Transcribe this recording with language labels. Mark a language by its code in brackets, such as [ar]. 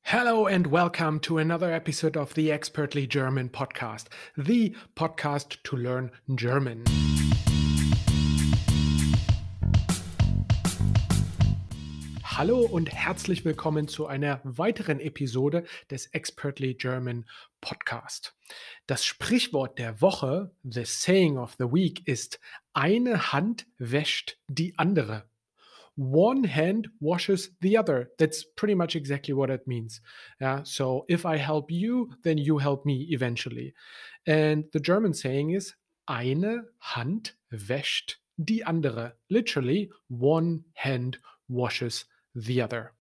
[en] Hello and welcome to another episode of the Expertly German podcast, the podcast to learn German. [de] Hallo und herzlich willkommen zu einer weiteren Episode des Expertly German Podcast. Das Sprichwort der Woche, [en] the saying of the week, [de] ist: Eine Hand wäscht die andere. [en] One hand washes the other. That's pretty much exactly what it means. Yeah. So if I help you, then you help me eventually. And the German saying is: [de] Eine Hand wäscht die andere. [en] Literally, one hand washes the other.